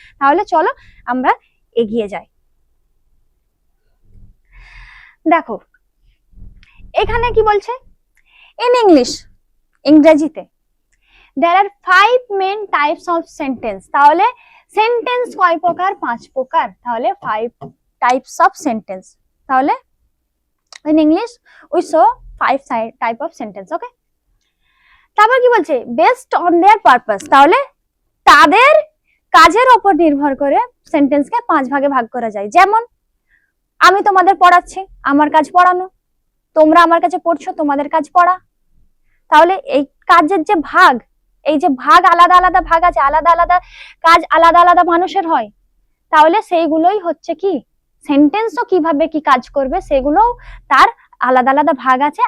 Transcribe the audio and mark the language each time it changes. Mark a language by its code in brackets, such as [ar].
[bn] তাহলে চলো আমরা এগিয়ে যাই। দেখো এখানে কি বলছে, ইন ইংলিশ, ইংরেজিতে [en] there are 5 main types of sentence। [bn] তাহলে সেন্টেন্স কয় প্রকার? 5 প্রকার। [en] তাহলে 5 types of sentence। তাহলে in English we saw 5 type of sentence। Okay, [bn] তারপর কি বলছে, [en] based on their purpose। তাহলে [bn] তাদের কাজের উপর নির্ভর করে সেন্টেন্সকে 5 ভাগে ভাগ করা যায়। যেমন আমি তোমাদের পড়াচ্ছি, আমার কাজ পড়ানো, তোমরা আমার কাছে পড়ছো, তোমাদের কাজ পড়া। তাহলে এই কাজের যে ভাগ, এই যে ভাগ আলাদা আলাদা ভাগ আছে, আলাদা আলাদা কাজ আলাদা আলাদা মানুষের হয়, তাহলে সেইগুলোই হচ্ছে কি সেন্টেন্সও কিভাবে কি কাজ করবে সেগুলো তার আলাদা আলাদা ভাগ আছে।